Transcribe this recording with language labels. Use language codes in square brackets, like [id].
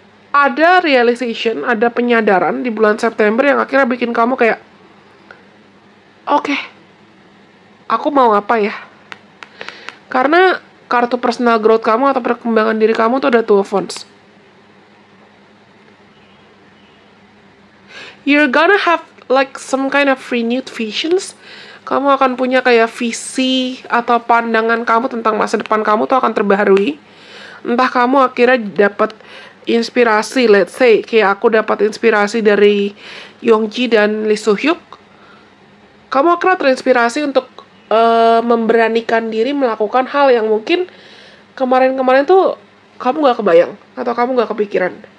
[id] Ada realization, ada penyadaran di bulan September yang akhirnya bikin kamu kayak, oke, aku mau apa ya? Karena kartu personal growth kamu atau perkembangan diri kamu tuh ada Two of Wands. [en] You're gonna have like some kind of renewed visions. [id] Kamu akan punya kayak visi atau pandangan kamu tentang masa depan kamu tuh akan terbaharui. Entah kamu akhirnya dapat inspirasi, [en] let's say [id] kayak aku dapat inspirasi dari Yongji dan Lee Soo Hyuk. Kamu akhirnya terinspirasi untuk memberanikan diri melakukan hal yang mungkin kemarin-kemarin tuh kamu gak kebayang atau kamu gak kepikiran.